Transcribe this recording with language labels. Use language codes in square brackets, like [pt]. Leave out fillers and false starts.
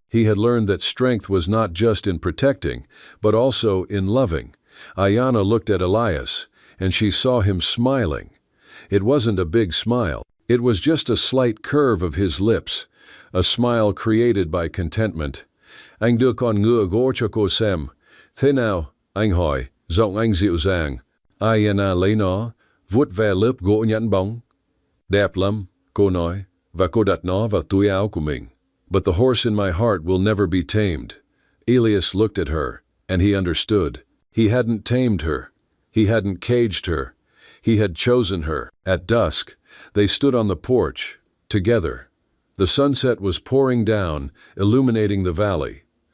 [en] He had learned that strength was not just in protecting, but also in loving. Ayanna looked at Elias, and she saw him smiling. It wasn't a big smile. It was just a slight curve of his lips, a smile created by contentment. [vi] Anh đưa con ngựa gỗ cho cô xem. Thế nào, anh hỏi, giọng anh dịu dàng. Ayanna lấy nó, vuốt ve lớp gỗ nhẵn bóng. Đẹp lắm, cô nói, và cô đặt nó vào túi áo của mình. [en] But the horse in my heart will never be tamed. Elias looked at her, and he understood. He hadn't tamed her. He hadn't caged her. He had chosen her. At dusk, they stood on the porch, together. The sunset was pouring down, illuminating the valley.